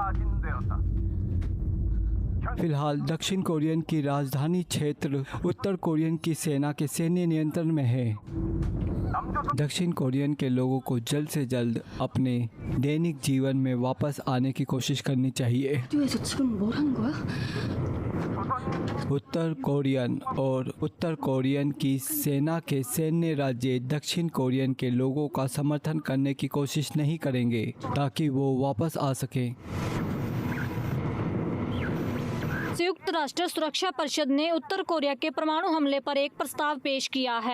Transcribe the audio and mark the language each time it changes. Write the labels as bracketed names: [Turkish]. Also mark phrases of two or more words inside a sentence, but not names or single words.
[Hindi] फिलहाल दक्षिण कोरियन की राजधानी क्षेत्र उत्तर कोरियन की सेना के सैन्य नियंत्रण में है। दक्षिण कोरियन के लोगों को जल्द से जल्द अपने दैनिक जीवन में वापस आने की कोशिश करनी चाहिए। [Korean] 학교에서 지금 뭘 하는 거야? [Hindi] उत्तर कोरियन और उत्तर कोरियन की सेना के सैन्य राज्य दक्षिण कोरियन के लोगों का समर्थन करने की कोशिश नहीं करेंगे ताकि वो वापस आ सकें। संयुक्त राष्ट्र सुरक्षा परिषद ने उत्तर कोरिया के परमाणु हमले पर एक प्रस्ताव पेश किया है।